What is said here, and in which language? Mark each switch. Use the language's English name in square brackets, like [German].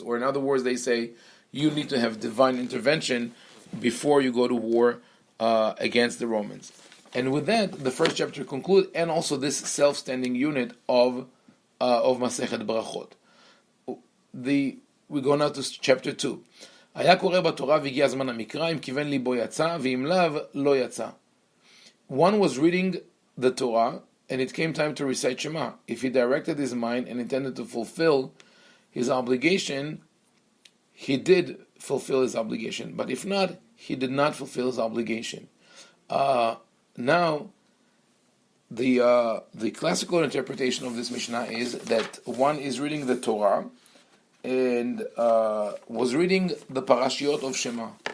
[English] Or in other words, they say, you need to have divine intervention before you go to war against the Romans. And with that, the first chapter concludes, and also this self-standing unit of Masechet Berakhot. We go now to chapter 2. [Hebrew] היה קורא בתורה והגיע זמן המקרא, אם כיוון ליבו יצא, ואם לאו, לא יצא. [English] One was reading the Torah, and it came time to recite Shema. If he directed his mind and intended to fulfill his obligation, he did fulfill his obligation. But if not, he did not fulfill his obligation. Now, the classical interpretation of this Mishnah is that one is reading the Torah and was reading the parashiot of Shema.